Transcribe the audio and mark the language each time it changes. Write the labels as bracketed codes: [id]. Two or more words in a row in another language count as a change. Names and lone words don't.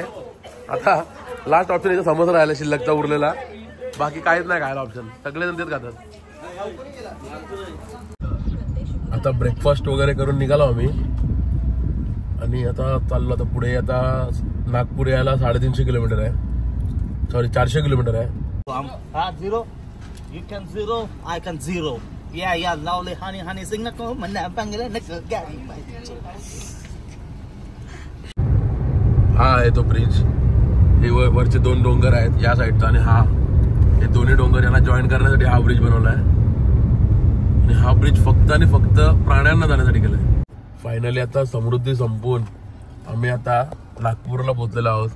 [mr] आता [en] last option [mr] इथं समोसा राहिला शिल्लकचा उरलेला, बाकी काहीच नाही खायला ऑप्शन, सगळे जण तेच खातात. आता ब्रेकफास्ट वगैरे करून निघालो आम्ही आणि आता चाललो आता पुढे. आता नागपूर यायला 350 किलोमीटर आहे, सॉरी 400 किलोमीटर आहे. [en] Zero, you can zero, I can zero. Yeah, lovely honey, sing na ko, manna bangla na ko gari. [mr] हा आहे तो ब्रिज. हे वरचे 2 डोंगर आहेत या साईडचा आणि हे दोन्ही डोंगर यांना जॉईन करण्यासाठी हा ब्रिज बनवला आहे. आणि हा ब्रिज फक्त आणि फक्त प्राण्यांना जाण्यासाठी केलाय. फायनली आता समृद्धी संपून आम्ही आता नागपूरला पोहोचलेलो आहोत.